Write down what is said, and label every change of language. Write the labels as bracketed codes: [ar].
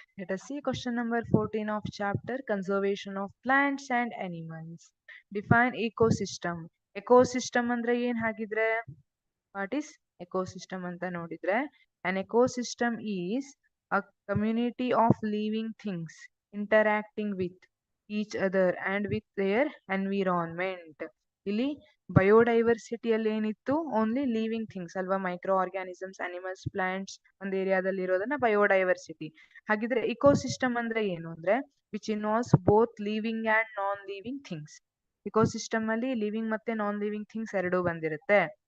[en] Let us see question number 14 of chapter Conservation of Plants and Animals. Define ecosystem. [kn] Ecosystem ಅಂದ್ರೆ ಏನ್ ಹಾಗಿದ್ರೆ? [en] What is ecosystem [kn] ಅಂತ ನೋಡಿದ್ರೆ [en] an ecosystem is a community of living things interacting with each other and with their environment. ಇಲ್ಲಿ ಬಯೋಡೈವರ್ಸಿಟಿಯಲ್ಲಿ ಏನಿತ್ತು only living things [kn] ಅಲ್ವಾ, [en] micro organisms, animals, plants ಒಂದು ಏರಿಯಾದಲ್ಲಿ [kn] ಇರೋದನ್ನ [en] Biodiversity. ಹಾಗಿದ್ರೆ ecosystem [kn] ಅಂದ್ರೆ ಏನು ಅಂದ್ರೆ [en] Which involves both living and non living things. Ecosystem ಅಲ್ಲಿ living ಮತ್ತೆ non living things [kn] ಎರಡೂ ಬಂದಿರುತ್ತೆ.